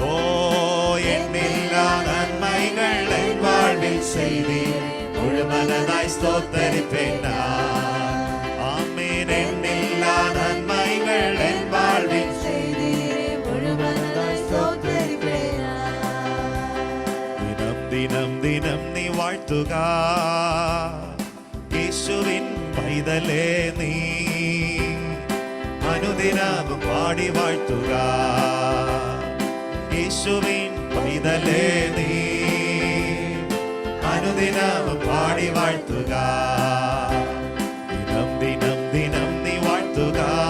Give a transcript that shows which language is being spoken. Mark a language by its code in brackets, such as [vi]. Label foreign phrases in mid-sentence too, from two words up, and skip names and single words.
[ta] ஓ எண்ணில்லா நன்மைகள் என் வாழ்வில் செய்தீரே முழுமனதாய் ஸ்தோத்தரிப்பேன் நான். ஆமென். எண்ணில்லா நன்மைகள் என் வாழ்வில் செய்தீரே முழுமனதாய் ஸ்தோத்தரிப்பேன் நான். [ml] ദിനം ദിനം ദിനം നീ വാഴ്ത്തുക യേശുവിൻ പൈതലേ നീ അനുദിനവും പാടി വാഴ്ത്തുക. യേശുവിൻ പൈതലേ നീ അനുദിനവും പാടി വാഴ്ത്തുക. ദിനം ദിനം ദിനം നീ വാഴ്ത്തുക.